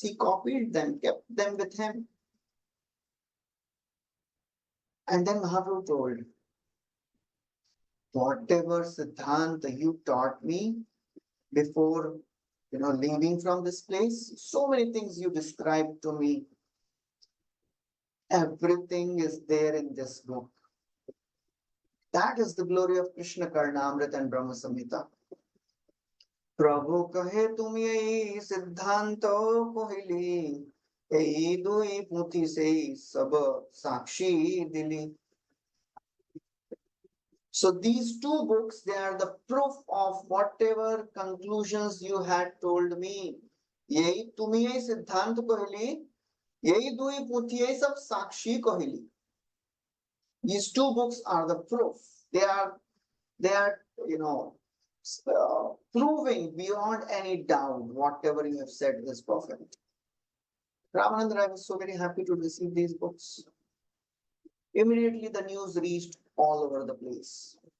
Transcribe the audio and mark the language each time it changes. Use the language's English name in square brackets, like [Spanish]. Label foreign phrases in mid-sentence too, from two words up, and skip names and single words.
[English] He copied them, kept them with him. And then Mahaprabhu told, whatever Siddhanta you taught me before leaving from this place, so many things you described to me, everything is there in this book. That is the glory of Krishna Karnamrita and Brahma Samhita. [Bangla] প্রভু কহে তুম যেই সিদ্ধান্ত কহিলি, এই দুই পুঁথি সেই সব সাক্ষী দিলি. [English] So these two books, they are the proof of whatever conclusions you had told me. [Bangla] যেই তুম যেই সিদ্ধান্ত কহিলি, এই দুই পুঁথি এই সব সাক্ষী কহিলি. [English] These two books are the proof. They are proving beyond any doubt whatever you have said is perfect. Ramananda Rai was so very happy to receive these books. Immediately the news reached all over the place.